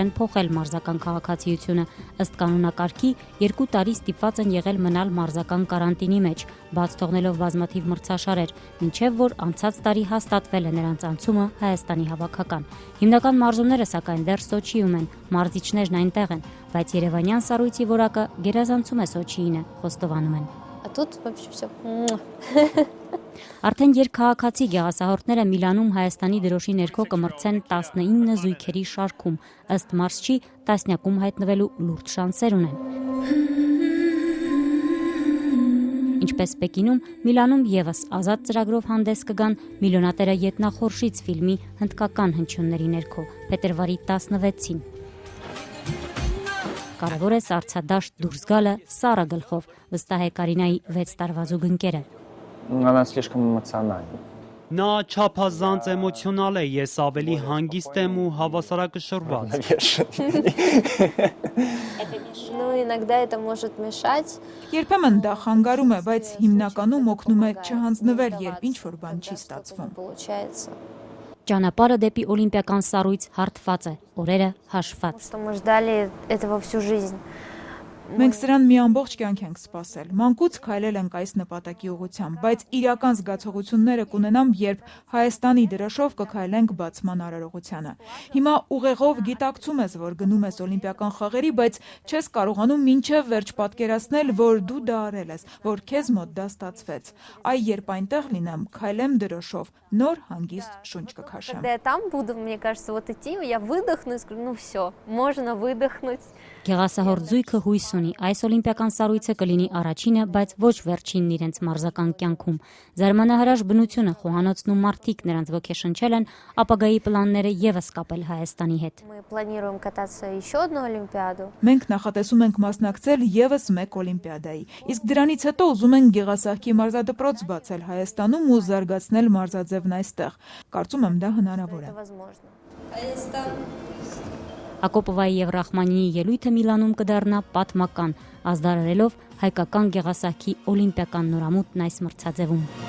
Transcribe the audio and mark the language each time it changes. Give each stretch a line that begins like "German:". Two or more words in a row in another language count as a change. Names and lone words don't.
Armenian: են փոխել մարզական քաղաքացիությունը։ Ըստ կանոնակարգի 2 տարի ստիպված են եղել մնալ մարզական կարանտինի մեջ, բաց թողնելով բազմաթիվ մրցաշարեր, մինչև որ անցած տարի հաստատվել է նրանց անցումը Հայաստանի հավաքական։ Հիմնական մարզումները սակայն դեռ Սոչիում են, մարզիչներն այնտեղ են, բայց Երևանյան սառույցի որակը գերազանցում է Սոչիին, խոստովանում են։
Russian: А тут вообще все.
Armenian: Արդեն երկքաղաքացի գեղասահորդները Միլանում Հայաստանի դրոշի ներքո կմրցեն 19 զույգերի շարքում, ըստ մարզչի տասնյակում հայտնվելու լուրջ շանսեր ունեն։ Ինչպես Պեկինում, Միլանում եւս ազատ ծրագրով հանդես կգան Միլիոնատերը ետնախորշից ֆիլմի հնդկական հնչյունների ներքո, փետրվարի 16-ին։ Կարևոր է սառցադաշտ դուրս գալը Սարա գլխով, վստահ է Կարինայի 6 տարվա զուգընկերը։
Russian: Она слишком эмоциональна.
Armenian: Նա չափազանց էմոցիոնալ է, ես ավելի հանգիստ եմ ու հավասարակշռված։
Russian: Ну, иногда это может мешать.
Armenian: Երբեմն դա խանգարում է, բայց հիմնականում օգնում է չհանձնվել, երբ ինչ-որ բան չի ստացվում։
Russian: Получается.
Armenian: Ճանապարհը դեպի օլիմպիական սառույց հարթված է, օրերը հաշված։
Russian: Мы ждали этого всю жизнь.
Armenian: Մենք սրան մի ամբողջ կյանք ենք սպասել։ Մանկուց քայլել ենք այս նպատակի ուղղությամբ, բայց իրական զգացողությունները կունենամ, երբ Հայաստանի դրոշով կքայլենք բացման արարողությանը։ Հիմա ուղեղով գիտակցում ես, որ գնում ես օլիմպիական խաղերի, բայց չես կարողանում մինչև վերջ պատկերացնել, որ դու դա արել ես, որ քեզ մոտ դա ստացվեց։ Այ երբ այնտեղ լինեմ, քայլեմ դրոշով, նոր հանգիստ շունչ կքաշեմ։
Russian: Когда я там буду, мне кажется, вот идти, я выдохну и скажу, ну все, можно выдохнуть.
Armenian: Գեղասահորդ զույգը հույս ունի, այս օլիմպիական սառույցը կլինի առաջինը, բայց ոչ վերջինն իրենց մարզական կյանքում։ Զարմանահրաշ բնությունը, խոհանոցն ու մարդիկ նրանց ոգեշնչել են ապագայի պլանները եւս կապել Հայաստանի հետ։
Russian: Мы планируем кататься еще одну Олимпиаду.
Armenian: Մենք նախատեսում ենք մասնակցել եւս մեկ օլիմպիադայի։ Իսկ դրանից հետո ուզում ենք Գեղասահքի մարզադպրոց բացել Հայաստանում ու զարգացնել մարզաձևն այստեղ։ Կարծում եմ դա հնարավոր է։ Ակոպովայի եւ Ռախմանինի ելույթը Միլանում կդառնա պատմական, ազդարարելով հայկական Գեղասահքի օլիմպիական նորամուտն այս մրցաձևում։